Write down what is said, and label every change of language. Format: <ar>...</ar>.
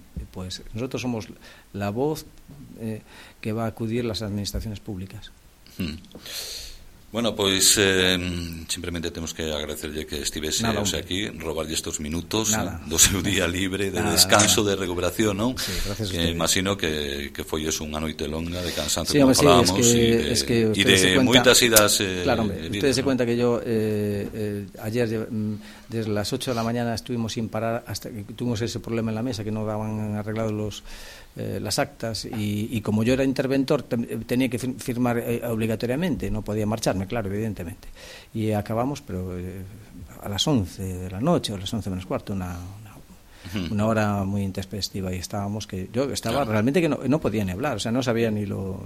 <es>Pues nosotros somos la voz que va a acudir las administraciones públicas. Bueno, pues simplemente tenemos que agradecerle que estivese aquí, robarle estos minutos</es> <gl>do seu día libre,</gl> <es>de descanso, de recuperación, ¿no? Sí, gracias a usted.</es> <gl>Imagino que foi eso unha noite longa de cansancio, sí, como falábamos, sí, y de moitas idas.</gl> <es>Claro, hombre, ustedes se cuenta que yo ayer, desde las 8 de la mañana estuvimos sin parar, hasta que tuvimos ese problema en la mesa, que no daban arreglado los... las actas y como yo era interventor tenía que firmar obligatoriamente, no podía marcharme, claro, evidentemente, y acabamos pero a las 11 de la noche o a las 11 menos cuarto, una hora muy intempestiva, y estábamos que yo estaba, claro, realmente que no podía ni hablar, o sea, no sabía ni lo...</es>